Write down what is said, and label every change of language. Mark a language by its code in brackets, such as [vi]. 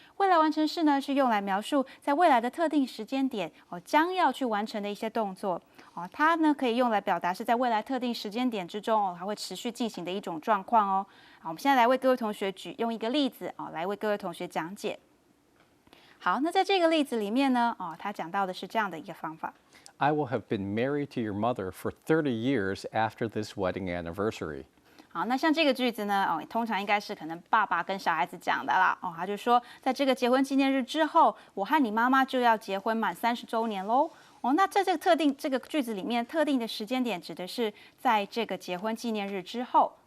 [zh] 未来完成式呢，是用来描述在未来的特定时间点将要去完成的一些动作。它呢可以用来表达是在未来特定时间点之中还会持续进行的一种状况哦。好，我们现在来为各位同学用一个例子来为各位同学讲解。好，那在这个例子里面呢，他讲到的是这样的一个方法。 [en] I will have been married to your mother for 30 years after this wedding anniversary. [zh] 好，那像这个句子呢，通常应该是可能爸爸跟小孩子讲的啦。他就说，在这个结婚纪念日之后，我和你妈妈就要结婚满30周年喽。那在这个句子里面，特定的时间点指的是在这个结婚纪念日之后。